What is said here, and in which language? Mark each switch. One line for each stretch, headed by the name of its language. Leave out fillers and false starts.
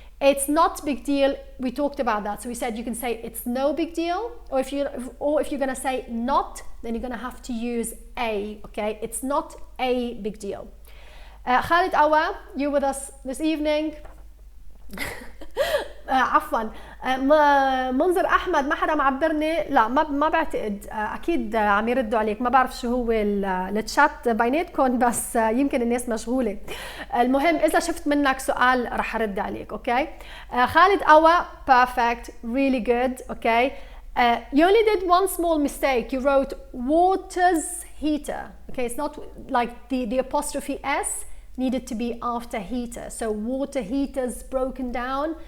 English: It's not big deal. We talked about that. So we said you can say it's no big deal, or if you're going to say not, then you're going to have to use a. Okay, it's not a big deal. Khalid Awa, you with us this evening.
Arabic: عفوا. منظر احمد ما حدا معبرني، لا ما بعتقد، اكيد عم يردوا عليك، ما بعرف شو هو التشات بيناتكم، بس يمكن الناس مشغوله. المهم اذا شفت منك سؤال رح ارد عليك. اوكي.
English: خالد أوا perfect, really good. Okay. You only did one small mistake. You wrote water's heater. Okay, it's not like the apostrophe s needed to be after heater, so water heater's broken down.